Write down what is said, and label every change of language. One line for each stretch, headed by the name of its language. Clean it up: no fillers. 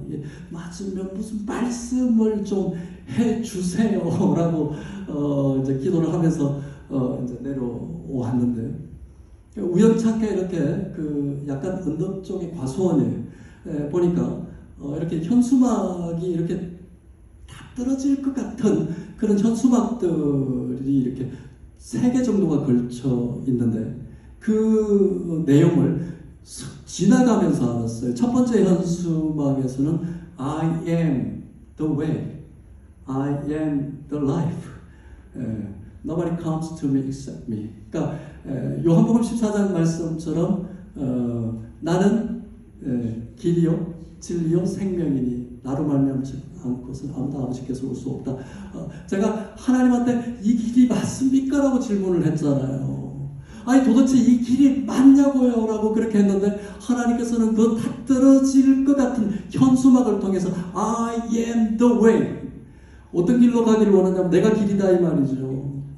Korean: 이게 맞으면 무슨 말씀을 좀 해주세요라고 이제 기도를 하면서 이제 내려왔는데 우연찮게 이렇게 그 약간 언덕 쪽의 과수원에 보니까 이렇게 현수막이 이렇게 다 떨어질 것 같은 그런 현수막들이 이렇게 3개 정도가 걸쳐 있는데 그 내용을 지나가면서 알았어요. 첫 번째 현수막에서는
English: I am the way, I am the life. Nobody comes to me except me.
Korean: 그러니까 요한복음 14장 말씀처럼 나는 길이요 진리요 생명이니 나로 말미암지 않고서는 아무도 아버지께서 올 수 없다. 제가 하나님한테 이 길이 맞습니까? 라고 질문을 했잖아요. 아니 도대체 이 길이 맞냐고요? 라고 그렇게 했는데 하나님께서는 그 다 떨어질 것 같은 현수막을 통해서
English: I am the way,
Korean: 어떤 길로 가기를 원하냐면 내가 길이다 이 말이죠.